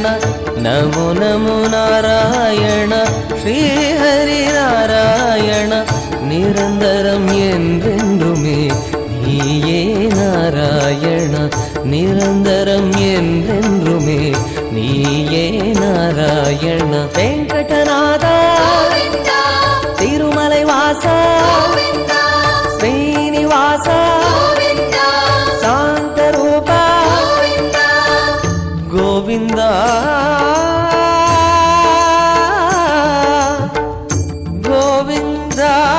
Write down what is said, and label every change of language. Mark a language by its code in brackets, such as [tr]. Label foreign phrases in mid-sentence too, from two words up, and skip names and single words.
[sa] नमो नमो नारायण श्री हरि [ta] நாராயண நிரந்தரம் என்றென்றுமே நீயே நாராயண நிரந்தரம் என்றென்றுமே நீயே நாராயண வெங்கடநாதா திருமலை வாசா ஸ்ரீனிவாசா சாந்தரூபா கோவிந்தா கோவிந்தா